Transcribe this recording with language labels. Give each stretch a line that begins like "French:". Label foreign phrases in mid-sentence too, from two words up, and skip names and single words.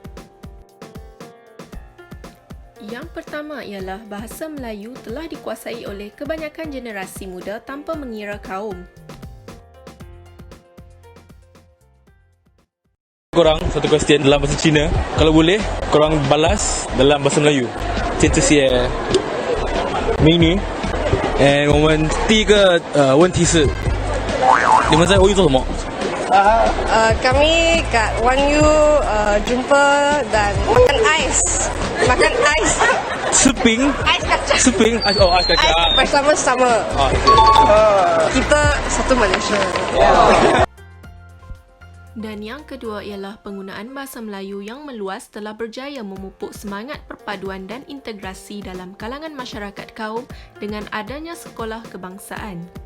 Malay: Yang pertama ialah bahasa Melayu telah dikuasai oleh kebanyakan generasi muda tanpa mengira kaum. Korang satu question dalam bahasa Cina. Kalau boleh, korang balas dalam bahasa Melayu.
Chinese: 这些美女 and 我们第一个问题是 你们在欧洲做什么？
Malay: Kami kat Wanyu jumpa dan makan ais. Makan ais.
Chinese: 吃冰
Malay: Ais kacang.
Chinese: 吃冰
Malay: ais kacang. Ais bersama-sama. Kita satu Malaysia. Dan yang kedua ialah penggunaan bahasa Melayu yang meluas telah berjaya memupuk semangat perpaduan dan integrasi dalam kalangan masyarakat kaum dengan adanya sekolah kebangsaan.